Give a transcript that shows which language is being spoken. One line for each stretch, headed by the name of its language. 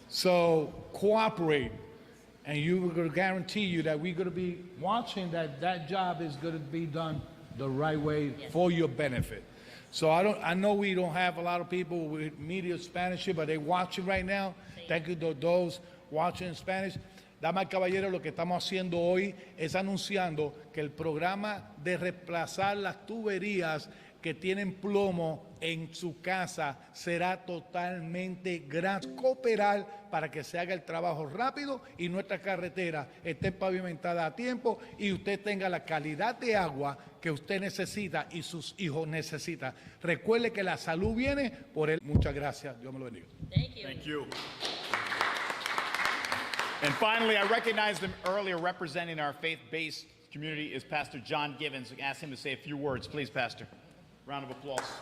English: So cooperate, and we're going to guarantee you that we're going to be watching that job is going to be done the right way for your benefit. So I know we don't have a lot of people with media Spanish here, but they're watching right now. Thank you to those watching in Spanish.
Spanish: Damas y caballeros, lo que estamos haciendo hoy es anunciando que el programa de reemplazar las tuberías que tienen plomo en su casa será totalmente gratis. Cooperar para que se haga el trabajo rápido y nuestra carretera esté pavimentada a tiempo y usted tenga la calidad de agua que usted necesita y sus hijos necesitan. Recuerde que la salud viene por él. Muchas gracias. Dios me lo bendiga.
English: Thank you. Thank you. And finally, I recognized him earlier representing our faith-based community is Pastor John Givens. Ask him to say a few words. Please, Pastor. Round of applause.